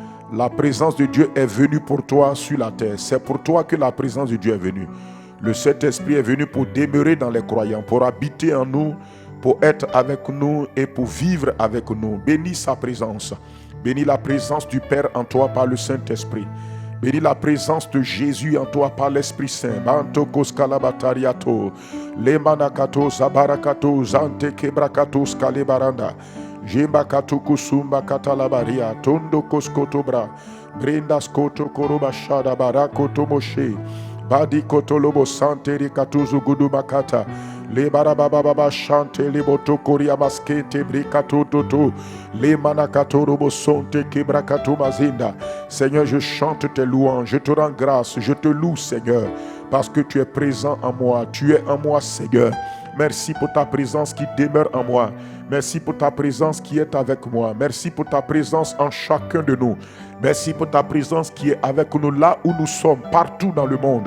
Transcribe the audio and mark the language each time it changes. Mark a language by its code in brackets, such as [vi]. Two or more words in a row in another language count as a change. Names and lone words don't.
[fr] La présence de Dieu est venue pour toi sur la terre. C'est pour toi que la présence de Dieu est venue. Le Saint-Esprit est venu pour demeurer dans les croyants, pour habiter en nous, pour être avec nous et pour vivre avec nous. Bénis sa présence. Bénis la présence du Père en toi par le Saint-Esprit. Bénis la présence de Jésus en toi par l'Esprit Saint. Bantokos kalabatariato, lemanakato zabarakato zante kebrakatos kalebaranda, jembakato kusumba katalabaria, tondo koskotobra, brendas koto korobashada barakoto moshe, badi kotolobo santeri katuzu gudumakata, le barababa chante le boto koria maskete brikato toto, le manakato robo sonte kebrakato mazinda. Seigneur, je chante tes louanges, je te rends grâce, je te loue, Seigneur, parce que tu es présent en moi, tu es en moi, Seigneur. Merci pour ta présence qui demeure en moi. Merci pour ta présence qui est avec moi. Merci pour ta présence en chacun de nous. Merci pour ta présence qui est avec nous là où nous sommes, partout dans le monde.